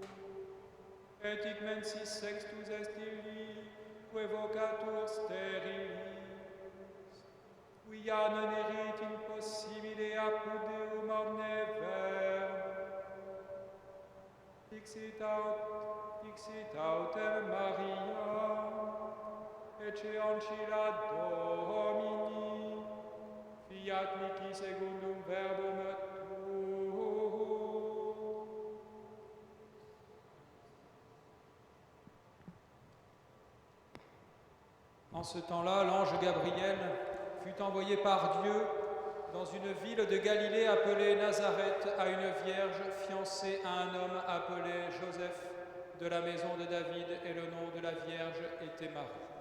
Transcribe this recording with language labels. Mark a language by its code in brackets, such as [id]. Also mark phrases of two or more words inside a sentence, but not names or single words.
[la] Et hic mensis sextus est illi, que vocatur sterilis, quia non erit impossibile apud Deum omne verbo. Dixit autem Maria, ecce ancilla Domini, fiat mihi secundum verbum tuum. [fr] En ce temps-là, l'ange Gabriel fut envoyé par Dieu dans une ville de Galilée appelée Nazareth à une vierge fiancée à un homme appelé Joseph de la maison de David, et le nom de la vierge était Marie.